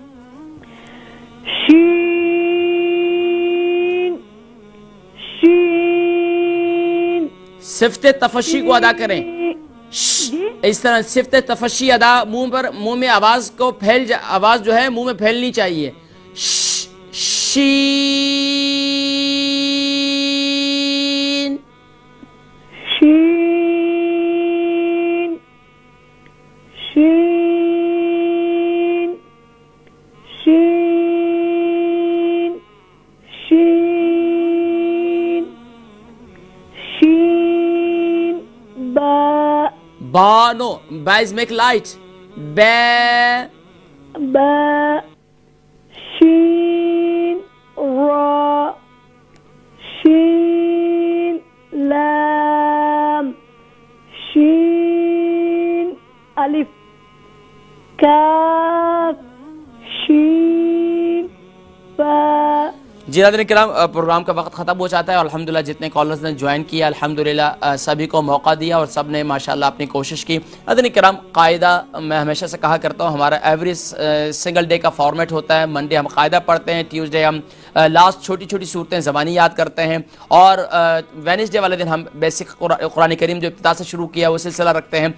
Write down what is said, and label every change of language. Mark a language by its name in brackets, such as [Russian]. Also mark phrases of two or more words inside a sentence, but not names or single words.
[Urdu] شین. شین. صفت تفشی کو ادا کریں. اس طرح صفت تفشی ادا, منہ میں آواز کو آواز جو ہے منہ میں پھیلنی چاہیے. شین. شین. شین. شین. شین. شین. با. با نو, با [English] is make light. [Urdu] با. با. شین. را. شین. لام. شین. الف. کاف. شین. با. جی ناظرین کرام, پروگرام کا وقت ختم ہو جاتا ہے. الحمدللہ جتنے کالرز نے جوائن کیا الحمدللہ سبھی کو موقع دیا اور سب نے ماشاءاللہ اپنی کوشش کی. ناظرین کرام, قاعدہ میں ہمیشہ سے کہا کرتا ہوں, ہمارا [English] every single day [Urdu] کا فارمیٹ ہوتا ہے. منڈے ہم قاعدہ پڑھتے ہیں, ٹیوزڈے ہم لاسٹ چھوٹی چھوٹی صورتیں زبانی یاد کرتے ہیں اور وینسڈے والے دن ہم بیسک قرآن کریم جو ابتدا سے شروع کیا وہ سلسلہ رکھتے ہیں.